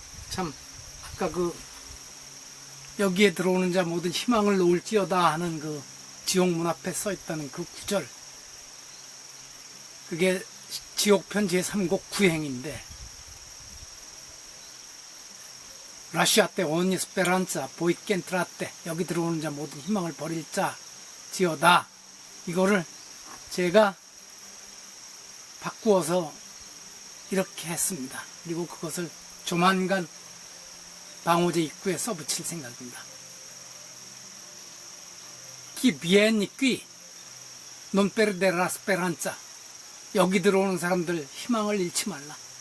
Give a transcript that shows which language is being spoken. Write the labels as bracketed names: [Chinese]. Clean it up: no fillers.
[Korean] 참 아까 여기에 들어오는 자 모든 희망을 놓을지어다 하는 그 지옥문 앞에 써 있다는 그 구절, 그게 지옥편 제3곡 구행인데 라시아 때 오니 스페란자 보이켄트라 때 여기 들어오는 자 모든 희망을 버릴 자 지어다, 이거를 제가 바꾸어서 이렇게 했습니다. 그리고 그것을 조만간 방호제 입구에 써붙일 생각입니다. [Italian] Chi vieni qui non perdere la speranza. [Korean] 여기 들어오는 사람들 희망을 잃지 말라.